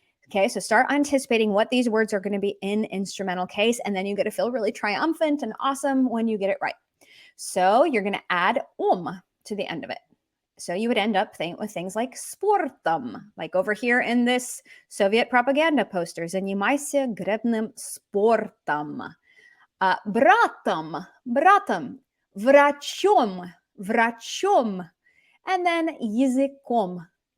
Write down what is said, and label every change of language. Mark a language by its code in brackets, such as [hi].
[en] Okay, so start anticipating what these words are going to be in instrumental case, and then you get to feel really triumphant and awesome when you get it right. So you're going to add to the end of it. So you would end up with things like sportom, like over here in this Soviet propaganda poster. [ru] Занимайся гребным спортом. Bratom, врачом, [en] and then [ru] языком.